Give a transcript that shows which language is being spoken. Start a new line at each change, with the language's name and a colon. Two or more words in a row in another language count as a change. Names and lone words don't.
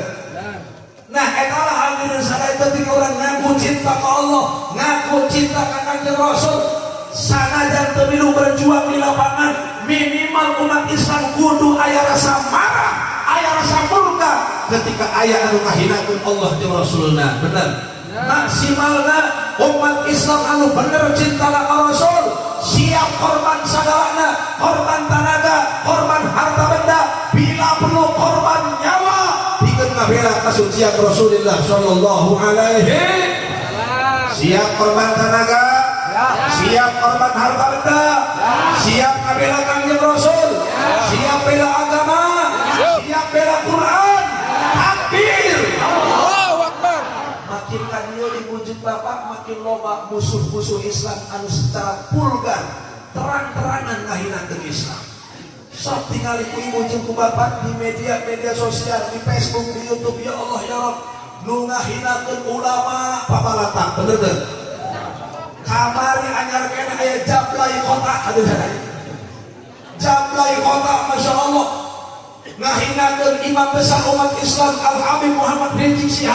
Sundanese: Nah, eta lah hadirin sadaya ketika urang ngaku cinta ka Allah, ngaku cinta ka Kanjeng Rasul, sanajan teu milu berjuang di lapangan, minimal umat Islam kudu aya rasa marah, aya rasa murka ketika aya anu ngahinakeun Allah jeung Rasulna. Bener? Maksimalna umat Islam anu bener cinta ka Rasul, siap korban sagalana, korban tenaga, korban harta benda, bila perlu korban nyawa pikeun ngabela kasucian Rasulullah
Arabic: صلى الله عليه.
Sundanese: Siap korban tenaga, siap korban harta benda, siap ngabela Kanjeng Rasul, siap bela agama, siap bela Quran.
Arabic: تكبير. الله أكبر.
Sundanese: Makin kadieu diwujud Bapak makin loba musuh-musuh Islam anu secara vulgar terang-terangan ngahinakeun Islam. Sok tingali ku ibu jeung ku bapak di media sosial, di Facebook, di YouTube,
Arabic: يا الله يا رب,
Sundanese: nu ngahinakeun ulama papalatak. Bener teu? Kamari anyar kene aya Jablay Kota, aduh sadaya. Jablay Kota,
Arabic: ما شاء الله,
Sundanese: ngahinakeun imam besar umat Islam Al Habib Muhammad Rizik Syihab.